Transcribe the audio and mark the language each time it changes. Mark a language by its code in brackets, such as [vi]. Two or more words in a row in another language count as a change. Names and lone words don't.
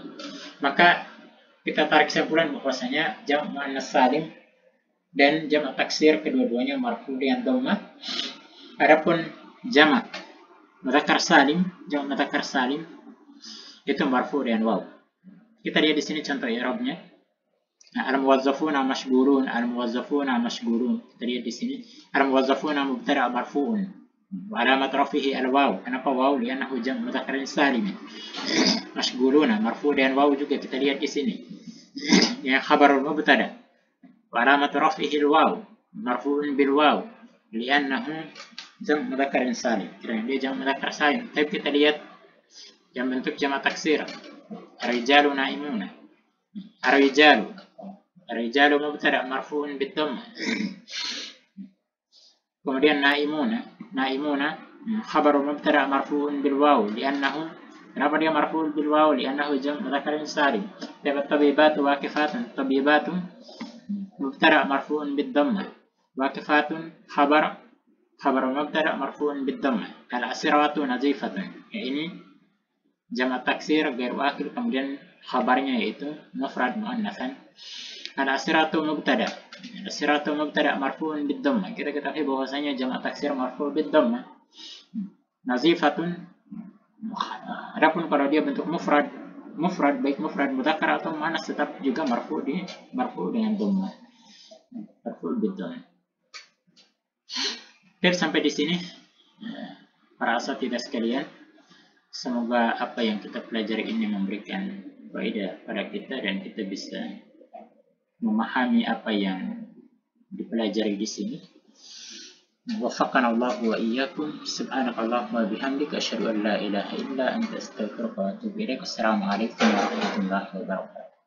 [id] Maka kita tarik kesimpulan bahwasanya jamak [ar] مؤنث سالم [id] dan jamak taksir kedua-duanya marfu' dengan dhamma. Adapun jamak [ar] مذكر سالم, [id] jamak [ar] مذكر سالم [id] itu marfu' dengan waw. Kita lihat di sini contoh i'rabnya. [ar] الموظفون مشغولون، الموظفون مشغولون. [id] Kita lihat di sini [ar] الموظفون مبتدأ مرفوع وعلامة رفعه الواو. [id] Kenapa waw? Li'annahu jamak [ar] مذكر سالم. مشغولون مرفوع' [id] dengan waw juga kita lihat di sini. [ar] Yang خبر المبتدأ وعلامة رفعه الواو، مرفوع بالواو لأنه جمع مذكر سالم. [id] Karena dia jamak [ar] مذكر سالم. [id] Tapi kita lihat yang bentuk jamak taksir. [ar] الرجال نائمون. الرجال مبتدأ مرفوع بالضمة. Kemudian نائمون خبر مبتدأ مرفوع بالواو لأنه, [id] kenapa dia [ar] مرفوع بالواو? لأنه جمع مذكر سالم. طبيبة واقفة، طبيبة مبتدأ مرفوع بالضمة. واقفة خبر مبتدأ مرفوع بالضمة. الأسرة نظيفة. [id] Ya, ini jamak taksir [ar] غير عاقل, [id] kemudian khabarnya yaitu [ar] مفرد مؤنثا. الأسرة مبتدأ. الأسرة مبتدأ مرفوع بالضمة. [id] Kita ketahui bahwasanya jamak taksir [ar] مرفوع بالضمة. Nazifatun. [id] Adapun kalau dia bentuk mufrad baik [ar] مفرد مذكر [id] atau muannas tetap juga marfu' dengan dhamma. [ar] مرفوع بالضمة. [id] Oke, sampai di sini para asatidzah sekalian. Semoga apa yang kita pelajari ini memberikan faedah pada kita dan kita bisa memahami apa yang dipelajari di sini. [ar] وفقنا الله وإياكم. سبحانك اللهم وبحمدك أشهد أن لا إله إلا أنت أستغفرك وأتوب إليك. السلام عليكم ورحمة الله وبركاته.